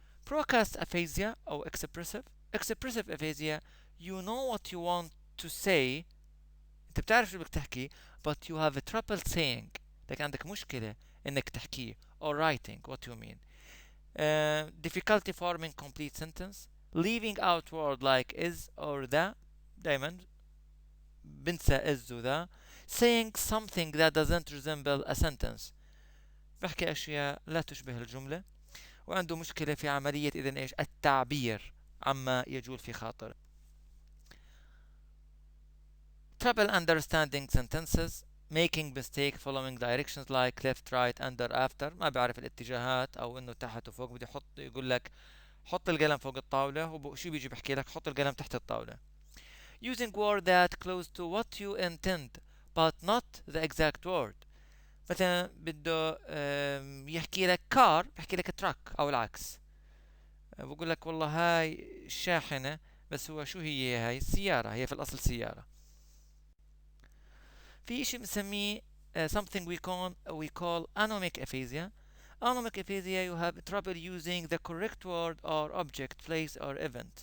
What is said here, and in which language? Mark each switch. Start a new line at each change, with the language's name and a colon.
English: broadcast aphasia أو expressive aphasia you know what you want to say،
Arabic: أنت بتعرف شو بدك تحكي
English: but you have trouble saying،
Arabic: لكن عندك مشكلة إنك تحكيه
English: or writing what you mean. difficulty forming complete sentence, leaving out word like is or the.
Arabic: دايما بنسى is و the.
English: saying something that doesn't resemble a sentence.
Arabic: بحكي أشياء لا تشبه الجملة. وعنده مشكلة في عملية إذن إيش التعبير عما يجول في خاطره.
English: trouble understanding sentences, making mistake following directions like left, right, under, after.
Arabic: ما بعرف الاتجاهات أو إنه تحت وفوق. بدي يحط يقول لك حط القلم فوق الطاولة، وشو بيجي بحكي لك حط القلم تحت الطاولة.
English: using word that close to what you intend but not the exact word.
Arabic: مثلا بده يحكي لك car بحكي لك truck أو العكس. بقول لك والله هاي الشاحنة، بس هو شو هي هاي السيارة، هي في الأصل سيارة. في إشي بنسميه
English: something we call anomic aphasia. Anomic aphasia you have trouble using the correct word or object, place or event.